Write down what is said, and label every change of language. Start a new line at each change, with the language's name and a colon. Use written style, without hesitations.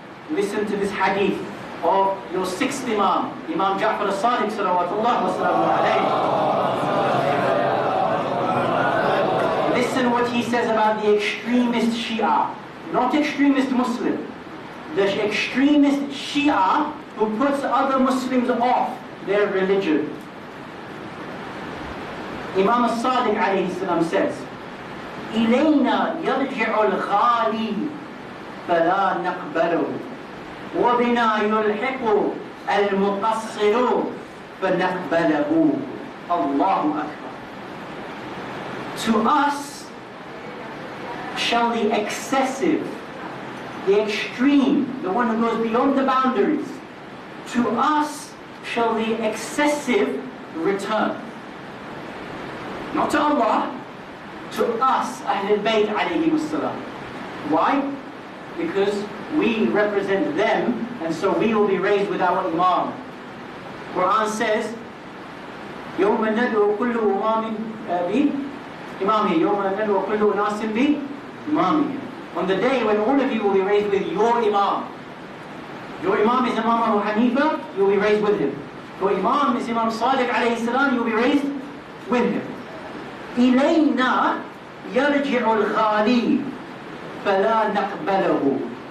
English: Listen to this hadith of your 6th Imam, Imam Jaffer Ladak, salawatullah wa salamu alayhi. Listen what he says about the extremist Shia, not extremist Muslim. The extremist Shia who puts other Muslims off their religion. Imam al-Sadiq alayhi salam says,
Arabic: إِلَيْنَا يَرْجِعُ الْغَالِي فَلَا نَقْبَلُهُ وَبِنَا يُلْحِقُ الْمُقَصِّرُ فَنَقْبَلَهُ. Allahu Akbar.
English: To us shall the excessive, the extreme, the one who goes beyond the boundaries, to us shall the excessive return. Not to Allah, to us, Ahlul Bayt alayhimus salam. Why? Because we represent them, and so we will be raised with our Imam. Quran says,
Arabic: يَوْمَ نَدْعُو كُلُّ أُمَامٍ بِإِمَامِهِ يَوْمَ نَدْعُو كُلُّ أُنَاسٍ بِإِمَامِهِ.
English: On the day when all of you will be raised with your Imam. Your Imam is Imam Abu Hanifa, you will be raised with him. Your Imam is Imam Sadiq alayhi salam, you will be raised with him.
Arabic: إِلَيْنَا يَرْجِعُ الْغَالِي فَلَا نَقْبَلَهُ.